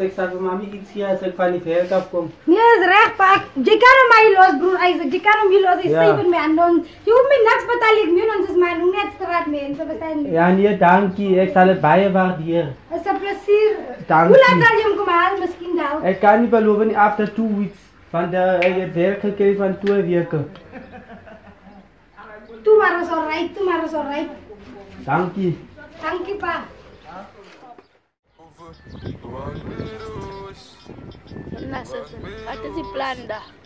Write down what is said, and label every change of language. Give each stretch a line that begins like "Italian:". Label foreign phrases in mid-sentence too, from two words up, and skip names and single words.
Afrikaans: Ek sal vir mami iets gee as ek van die werk af kom. Nee, is reg pa. Jy kan hom my los broer Isaac. Jy kan hom hier los. Hy sê vir my en dan jy hoef my niks betaal ek meer ons is maar net straatmense verstaan. Ja nee, dankie. Ek sal dit baie waardeer. Is 'n plesier. Dankie. Hoe laat sal jy hom kom haal? Miskien dalk. Ek kan nie beloof nie
English: after 2 weeks.
Afrikaans: Want ek het werk gekry van 2 weke. Toe maar is alright. Dankie. Dankie pa. Wat is die plan daar?